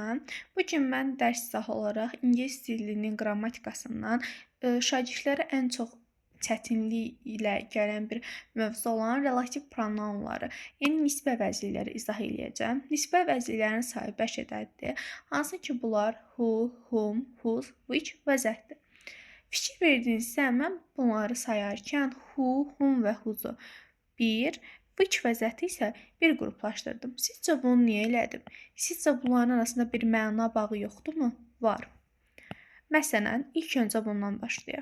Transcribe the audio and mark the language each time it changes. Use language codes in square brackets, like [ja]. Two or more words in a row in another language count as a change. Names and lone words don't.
[az] Bu gün mən dərs izahı olaraq ingilis dilinin qrammatikasından şagirdlərə ən çox çətinlik ilə gələn bir mövzu olan relativ pronounları, yəni nisbə əvəzlikləri izah edəcəm. Nisbə əvəzliklərinin sayı 5 ədədidir. Hansı ki, bunlar [en] who, whom, whose, which [az] və zətdir. Fikir verdinizsə, mən bunları sayarkən [en] who, whom [az] və whose'u 1, which və zəti isə bir qruplaşdırdım. Sizcə bunu niyə elədim? Sizcə bunların arasında bir məna bağı yoxdurmu? Var. Məsələn, ilk öncə bundan başlayaq.